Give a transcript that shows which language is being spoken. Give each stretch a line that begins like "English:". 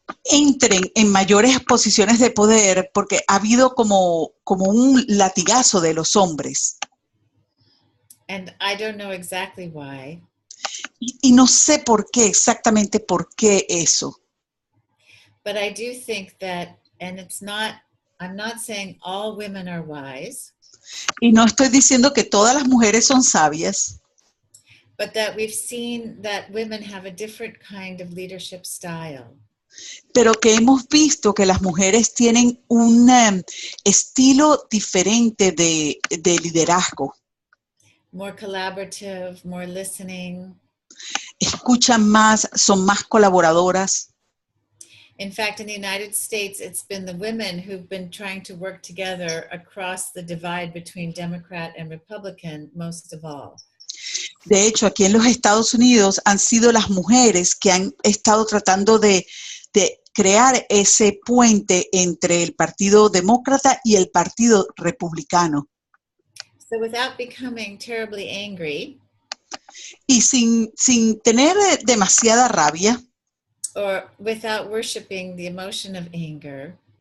Spanish: Entren en mayores posiciones de poder porque ha habido como un latigazo de los hombres.
English: And I don't know exactly why.
Spanish: Y no sé por qué, exactamente por qué eso.
English: But I do think that, and I'm not saying all women are wise.
Spanish: Y no estoy diciendo que todas las mujeres son sabias.
English: But that we've seen that women have a different kind of leadership style.
Spanish: Pero que hemos visto que las mujeres tienen un estilo diferente de liderazgo.
English: More collaborative, more listening.
Spanish: Escuchan más, son más colaboradoras.
English: In fact, in the United States, it's been the women who've been trying to work together across the divide between Democrat and Republican most of all.
Spanish: De hecho, aquí en los Estados Unidos han sido las mujeres que han estado tratando de crear ese puente entre el Partido Demócrata y el Partido Republicano.
English: So without becoming terribly angry,
Spanish: y sin tener demasiada rabia,
English: or without worshiping the emotion of anger,